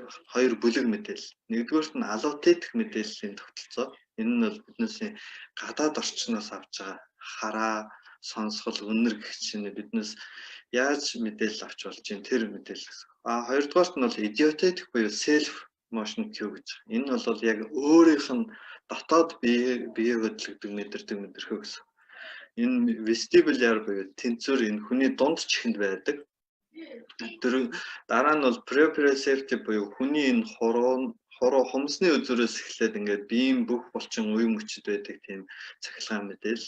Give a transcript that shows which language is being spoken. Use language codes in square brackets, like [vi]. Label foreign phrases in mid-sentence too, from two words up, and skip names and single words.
[mn] Хоёр бүлэг мэдээлэл. Нэгдүгээрт нь аллотетик мэдээллийн тогтолцоо. Энэ нь бол биднээс гадаад орчноос авч байгаа хараа, сонсгол, үнэр гэх чинь биднээс яаж мэдээлэл авч болж байна тэр мэдээлэл гэсэн. Хоёрдугаарт нь бол идиотетик буюу [en] self motion cue [mn] гэж. Энэ бол яг өөрийнх нь дотоод бие хөдөлгдөг мэдэрхүү гэсэн. Энэ vestibular буюу тэнцвэр энэ хүний дунд чихэнд байдаг. Тэр дараа нь бол proprioceptive буюу хүний энэ хуруу хумсны үзүүрээс эхлээд ингээд биеийн бүх булчин үе мөчд байдаг тийм цахилгаан мэдээлэл.